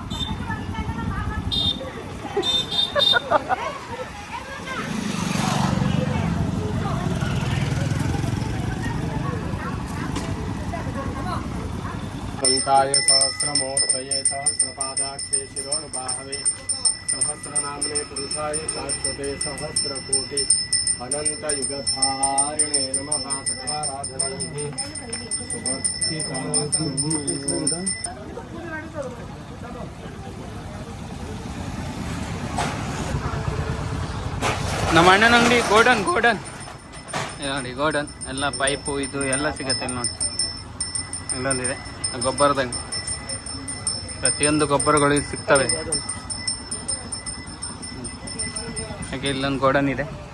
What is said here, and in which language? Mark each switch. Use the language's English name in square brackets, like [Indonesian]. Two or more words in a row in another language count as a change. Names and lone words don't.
[Sanskrit] ಸಂತಾಯ ಸಹಸ್ರಮೂರ್ತಯೇ ಸಹಸ್ರಪಾದಾಕ್ಷೇ ಶಿರೋಣುಬಾಹವೇ सहस्रनाम्ने पुरुषाय शाश्वते सहस्रकोटि अनन्तयुगधारिणे नमः सकलाराधनैः सुभक्तिसाधु [Kannada] ನಮ್ಮ ಅಣ್ಣನ ಅಂಗಡಿ ಗೋಡನ್ ನೋಡಿ ಗೋಡನ್ ಎಲ್ಲ ಪೈಪು ಇದು ಎಲ್ಲ ಸಿಗತ್ತೆ ಇಲ್ಲಿ ನೋಡಿ. ಇಲ್ಲೊಂದಿದೆ ಗೊಬ್ಬರದಂಗೆ, ಪ್ರತಿಯೊಂದು ಗೊಬ್ಬರಗಳು ಇಲ್ಲಿ ಸಿಗ್ತವೆ. ಹಾಗೆ ಇಲ್ಲೊಂದು ಗೋಡನ್ ಇದೆ.